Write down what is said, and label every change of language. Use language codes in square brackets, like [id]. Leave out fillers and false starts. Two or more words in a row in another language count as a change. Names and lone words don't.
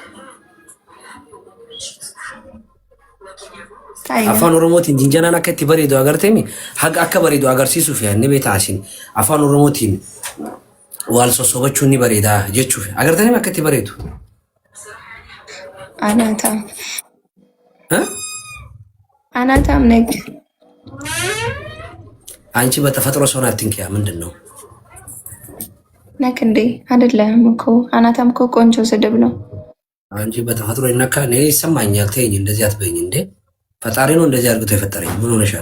[om] Afaan Oromootiin jinjanaan akka itti bareedu agarteemi haga akka bareedu agarsiisuuf yaadne beektaa isin afaan Oromootiin wal sossobachuun ni bareeda jechuuf agartanii akka itti bareedu. [am] Anatam ነግ አንቺ በተፈጥሮ ሰውን አትንኪያ ምንድን ነው ነክ እንዴ አይደለም እኮ አናታም እኮ ቆንጆ ስድብ ነው። አንቺ በተፈጥሮ ይነካ እኔ ይሰማኛል። ተይኝ እንደዚህ አትበይኝ እንዴ ፈጣሪ ነው እንደዚህ አድርጎ የፈጠረኝ ምን ሆነሻል?